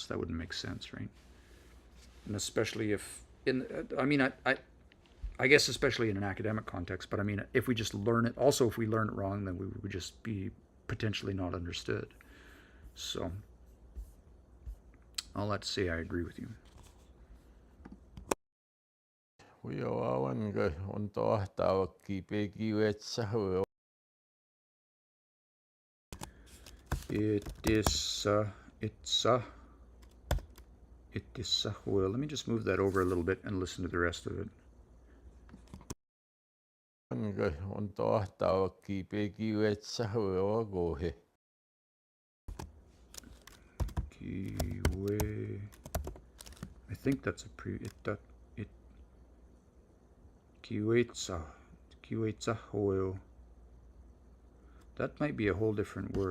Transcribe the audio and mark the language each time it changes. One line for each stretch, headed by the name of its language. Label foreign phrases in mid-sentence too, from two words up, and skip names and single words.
English: That wouldn't make sense, right? And especially if, I guess especially in an academic context, but I mean, if we just learn it, also if we learn it wrong, then we would just be potentially not understood. So, all that to say, I agree with you. We are one go on to ki peki wetsa ho. Well, let me just move that over a little bit and listen to the rest of it. One go on to ki peki wetsa ho go he. Kiwe. I think that's a Kiwetsa hoil. That might be a whole different word.